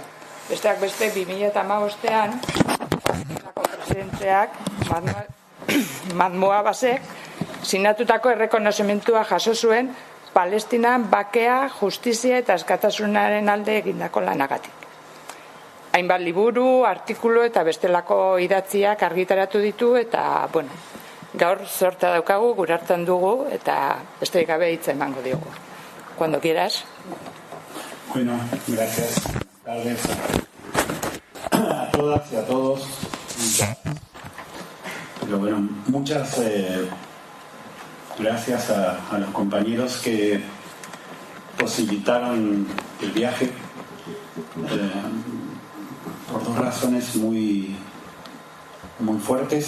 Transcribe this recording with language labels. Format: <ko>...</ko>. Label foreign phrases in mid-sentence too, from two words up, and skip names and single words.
<eu>Besteak beste 2015ean presidenteak Mahmoud Abbasek sinatutako errekonozimendua jaso zuen Palestinan bakea, justizia eta askatasunaren alde egindako lanagatik. Hainbat liburu, artikulu eta bestelako idatziak argitaratu ditu eta, bueno, gaur sorta daukagu, gure hartan dugu eta besterik gabe hitza emango diogu.</eu> <es>Cuando quieras. Bueno, gracias. Buenas tardes a todas y a todos. Pero bueno, muchas gracias a los compañeros que posibilitaron el viaje por dos razones muy fuertes.</es>